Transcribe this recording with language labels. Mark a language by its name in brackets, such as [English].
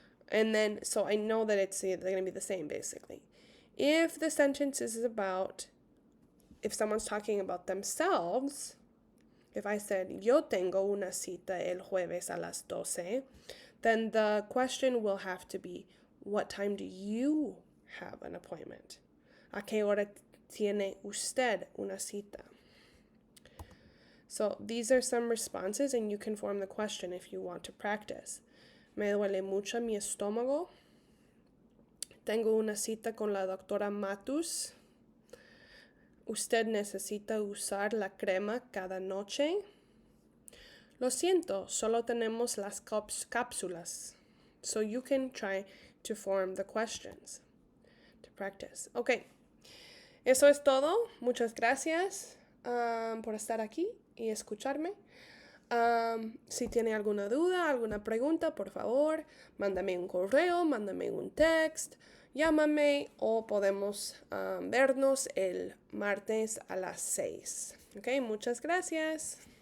[English] And then, so I know that they're going to be the same, basically. If the sentence is about, if someone's talking about themselves, if I said, [Spanish] yo tengo una cita el jueves a las 12, [English] then the question will have to be, what time do you have an appointment? [Spanish] ¿A qué hora tiene usted una cita? [English] So these are some responses, and you can form the question if you want to practice. [Spanish] Me duele mucho mi estómago. Tengo una cita con la doctora Matus. Usted necesita usar la crema cada noche. Lo siento, solo tenemos las cápsulas. [English] So you can try to form the questions to practice. [Spanish] Okay, eso es todo. Muchas gracias por estar aquí y escucharme. Si tiene alguna duda, alguna pregunta, por favor, mándame un correo, mándame un text, llámame o podemos vernos el martes a las 6. Ok, muchas gracias.